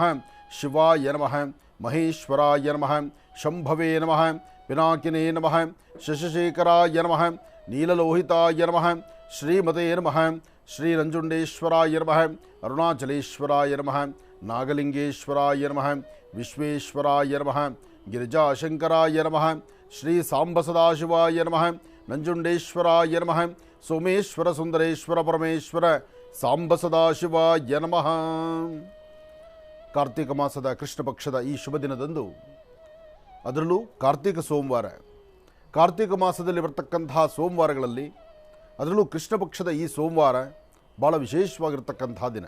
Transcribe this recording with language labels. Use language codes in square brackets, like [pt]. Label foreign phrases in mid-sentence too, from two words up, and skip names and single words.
[sa] ಶಿವಾಯ ನಮಃ, ಮಹೇಶ್ವರಾಯ ನಮಃ, ಶಂಭವೇ ನಮಃ, ಪಿನಾಕಿನೇ ನಮಃ, ಶಶಶೇಖರಾಯ ನಮಃ, ನೀಲಲೋಹಿತಾಯ ನಮಃ, ಶ್ರೀಮತೆ ನಮಃ, ಶ್ರೀರಂಜುಂಡೇಶ್ವರಾಯ ನಮಃ, ಅರುಣಾಚಲೇಶ್ವರಾಯ ನಮಃ, ನಾಗಲಿಂಗೇಶ್ವರಾಯ ನಮಃ, ವಿಶ್ವೇಶ್ವರಾಯ ನಮಃ, ಗಿರಿಜಾಶಂಕರಾಯ ನಮಃ, ಶ್ರೀ ಸಾಂಬ ಸದಾಶಿವಾಯ ನಮಃ, ನಂಜುಂಡೇಶ್ವರಾಯ ನಮಃ, ಸೋಮೇಶ್ವರ ಸುಂದರೇಶ್ವರ ಪರಮೇಶ್ವರ ಸಾಂಬ ಸದಾಶಿವಾಯ ನಮಃ. [kn] ಕಾರ್ತಿಕ ಮಾಸದ ಕೃಷ್ಣ ಪಕ್ಷದ ಈ ಶುಭ ದಿನದಂದು, ಅದರಲ್ಲೂ ಕಾರ್ತಿಕ ಸೋಮವಾರ, ಕಾರ್ತಿಕ ಮಾಸದಲ್ಲಿ ಬರ್ತಕ್ಕಂತಹ ಸೋಮವಾರಗಳಲ್ಲಿ ಅದರಲ್ಲೂ ಕೃಷ್ಣ ಪಕ್ಷದ ಈ ಸೋಮವಾರ ಭಾಳ ವಿಶೇಷವಾಗಿರ್ತಕ್ಕಂತಹ ದಿನ.